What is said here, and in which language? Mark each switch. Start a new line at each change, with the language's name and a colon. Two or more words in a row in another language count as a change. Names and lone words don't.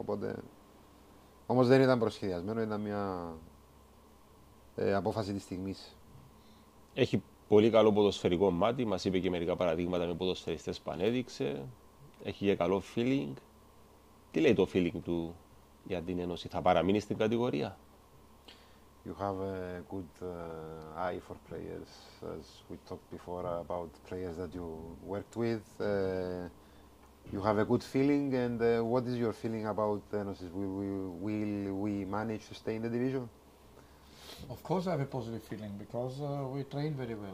Greek: Όμως δεν ήταν προσχεδιασμένο, ήταν μια απόφαση της στιγμής. Έχει πολύ καλό ποδοσφαιρικό μάτι, μας είπε και μερικά παραδείγματα με ποδοσφαιριστές που ανέδειξε. Έχει και καλό feeling. Τι λέει το feeling του για την Ένωση, θα παραμείνει στην κατηγορία?
English: You have a good eye for players, as we talked before about players that you worked with. You have a good feeling, and what is your feeling about Enosis? Will we manage to stay in the division? Of course, I have a positive feeling because we train very well.